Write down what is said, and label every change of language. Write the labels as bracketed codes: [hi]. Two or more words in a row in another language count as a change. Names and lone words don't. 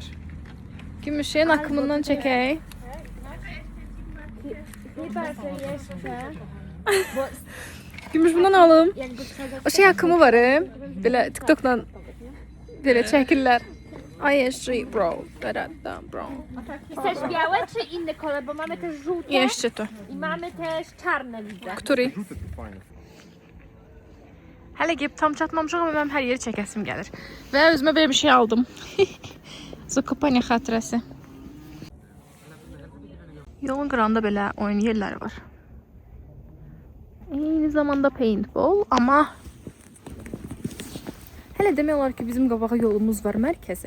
[az] Gümüşün akımından çəkək. Gümüş bundan alım. O şey akımı var. Belə TikTok'dan belə çəkirlər. ISG bro. Bro. [pl] Chcesz białe czy inny kolor? Bo mamy też żółte Jeszcze to. i mamy też czarne widzę. Który? [az] Hələ gəlib tam çatmamışıq, amma mənim hər yeri çəkəsim gəlir. Və özümə belə bir şey aldım. Zakopanya xatirəsi. Yolun qırağında belə oyun yerləri var. Eyni zamanda paintball, amma hələ demək olar ki, bizim qabağa yolumuz var mərkəzə.